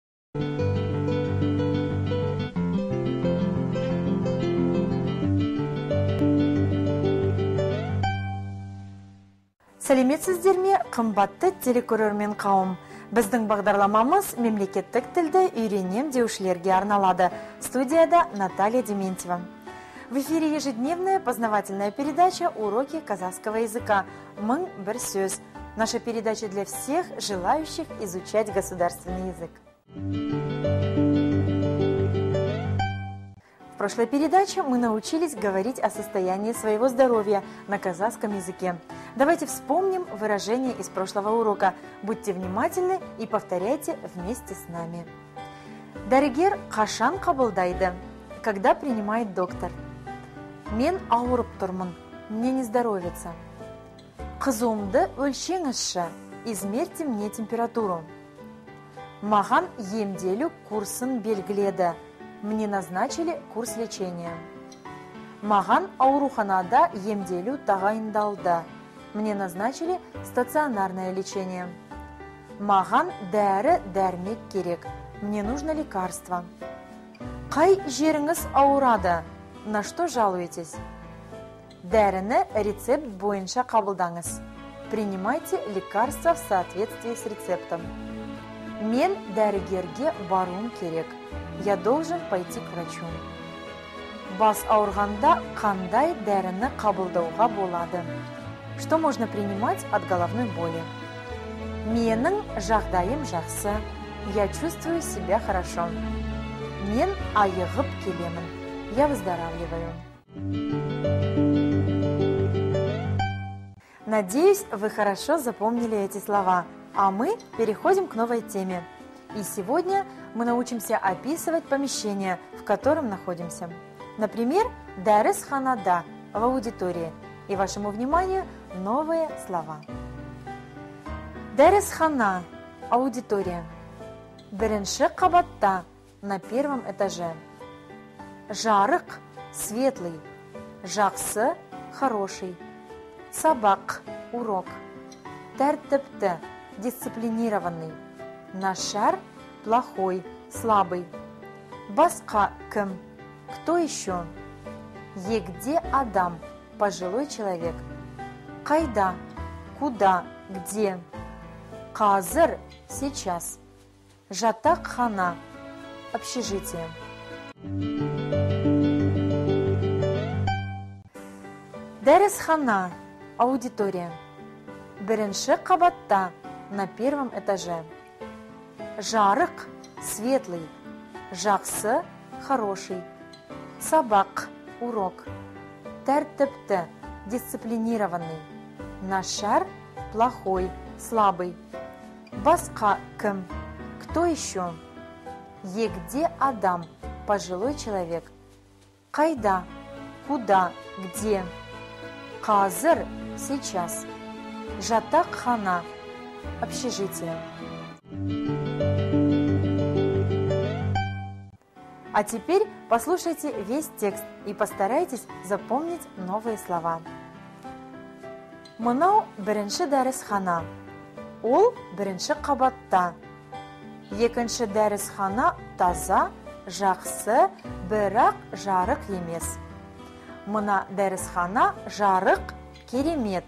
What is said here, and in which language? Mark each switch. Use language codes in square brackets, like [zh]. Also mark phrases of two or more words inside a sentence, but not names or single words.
[kk] Сәлеметсіздер ме, қымбатты телекөрермен қауым. Біздің бағдарламамыз мемлекеттік тілді үйренем деушілерге арналады. Студияда Наталья Дементьева. [ru] В эфире ежедневная познавательная передача «Уроки казахского языка. [kk] Мың бір сөз». [ru] Наша передача для всех желающих изучать государственный язык. В прошлой передаче мы научились говорить о состоянии своего здоровья на казахском языке. Давайте вспомним выражение из прошлого урока. Будьте внимательны и повторяйте вместе с нами. [kk] Дәрігер қашан қабылдайды? [ru] Когда принимает доктор? [kk] Мен ауырып тұрмын, [ru] мне не здоровится. [kk] Қызуымды өлшеңізші, [ru] измерьте мне температуру. [kk] Маған емделу курсын белгіледі. [ru] Мне назначили курс лечения. [kk] Маған ауруханада емделу тағайындалды. [ru] Мне назначили стационарное лечение. [kk] Маған дәрі-дәрмек керек. [ru] Мне нужно лекарство. [kk] Қай жеріңіз ауырады? [ru] На что жалуетесь? [kk] Дәріні рецепт бойынша қабылдаңыз. [ru] Принимайте лекарства в соответствии с рецептом. [kk] Мен дәрігерге баруым керек. [ru] Я должен пойти к врачу. [kk] Бас ауырғанда қандай дәріні қабылдауға болады? [ru] Что можно принимать от головной боли? [kk] Менің жағдайым жақсы. [ru] Я чувствую себя хорошо. [kk] Мен айығып келемін. [ru] Я выздоравливаю. Надеюсь, вы хорошо запомнили эти слова. А мы переходим к новой теме. И сегодня мы научимся описывать помещение, в котором находимся. Например, дәрісханада, в аудитории. И вашему вниманию новые слова. [kk] Дәрісхана, аудитория. Бірінші қабатта, на первом этаже. Жарық, светлый. Жақсы, хороший. Сабақ, урок. Тәртіпті, дисциплинированный. [ru] Нашар, плохой, слабый. [kk] Басқа кім? [ru] Кто еще? [kk] Егде адам, [ru] пожилой человек. Қайда? Куда? Где? [kk] Қазір, сейчас. Жатақхана, общежитие. Дәрісхана, аудитория. Бірінші қабатта, [ru] на первом этаже. [kk] Жарық, светлый. Жақсы, хороший. Сабақ, урок. Тәртіпті, дисциплинированный. [ru] Нашар, плохой, слабый. [kk] Басқа кім? [ru] Кто еще? [kk] Егде адам, [ru] пожилой человек. Қайда? Куда? Где? [kk] Қазір, сейчас. Жатақхана, общежитие. [ru] А теперь послушайте весь текст и постарайтесь запомнить новые слова. [kk] Мынау бірінші дәрісхана. Ол бірінші қабатта. Екінші дәрісхана таза, жақсы, бірақ жарық емес. Мына дәрісхана жарық, керемет.